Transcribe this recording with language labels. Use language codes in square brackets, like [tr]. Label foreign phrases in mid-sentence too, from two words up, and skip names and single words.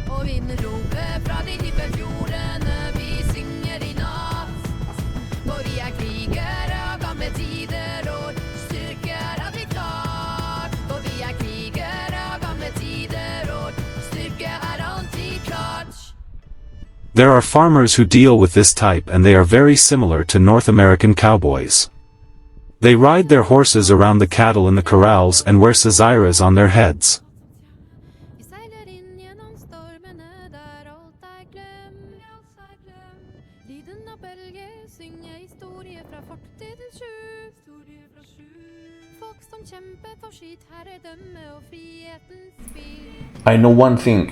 [no] vinden roper fra de dype fjordene. Vi synger i natt. For vi er krigere av gamle tider, og styrker at vi tar. For vi er krigere av gamle tider, og styrke er alltid klart. [en] There are farmers who deal with this type, and they are very similar to North American cowboys. They ride their horses around the cattle in the corrals and wear saziras on their heads. [no] Vi seiler inn gjennom stormene der alt er glemt. Lyden av bølger synger historier fra fortidens skjul. Folk som kjemper for sitt herredømme og frihetens spill. [en] I know one thing.